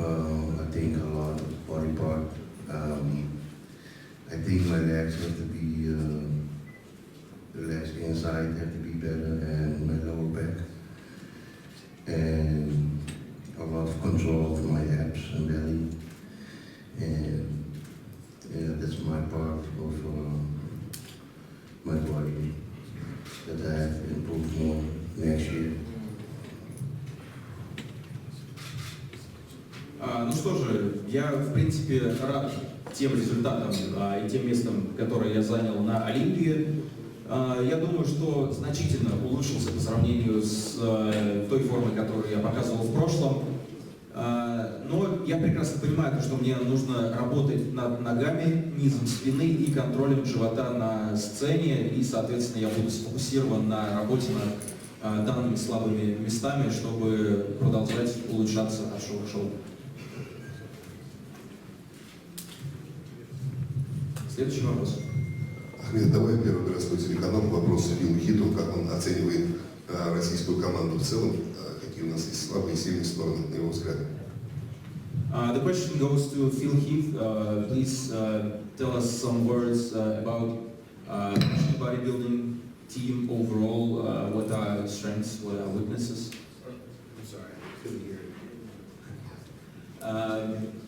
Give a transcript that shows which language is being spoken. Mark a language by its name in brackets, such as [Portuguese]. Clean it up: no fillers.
[English] I think a lot of body part. I think my legs have to be the legs inside have to be better, and my lower back, and a lot of control of my abs and belly, and yeah, that's my part of my body that I have to improve more next year. [Russian] Ну что же, я в принципе рад тем результатам и тем местом, которое я занял на Олимпии. Я думаю, что значительно улучшился по сравнению с той формой, которую я показывал в прошлом. Но я прекрасно понимаю, что мне нужно работать над ногами, низом спины и контролем живота на сцене. И, соответственно, я буду сфокусирован на работе над данными слабыми местами, чтобы продолжать улучшаться от шоу к шоу. Следующий вопрос. Ахмед, давай первый городской телеканал вопрос Филу Хиту, как он оценивает российскую команду в целом, какие у нас есть слабые и сильные стороны, на его взгляд. [English] The question goes to Phil Heath. Please tell us some words about Russian bodybuilding team overall. What are strengths? What are weaknesses? I'm sorry, I couldn't hear it.